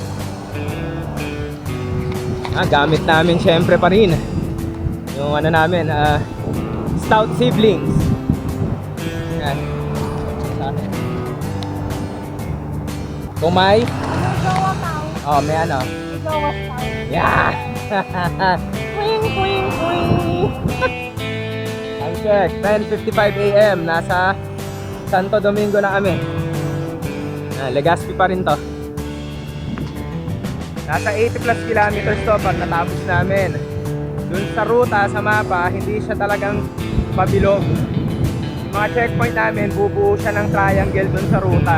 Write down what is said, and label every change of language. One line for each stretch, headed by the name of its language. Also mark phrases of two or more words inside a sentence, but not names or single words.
Filipino: Gamit namin syempre pa rin yung ano namin, Stout Siblings. Yan. Kung may may ano? Yeah! Quing, quing, quing!
English: Time check, 10:55 a.m.
Filipino: Nasa Santo Domingo na kami. Legazpi pa rin to. Nasa 80
English: plus kilometers
Filipino: to pag natapos namin. Dun sa ruta, sa mapa, hindi siya talagang pabilog. Mga checkpoint namin, bubuo siya ng triangle dun sa ruta.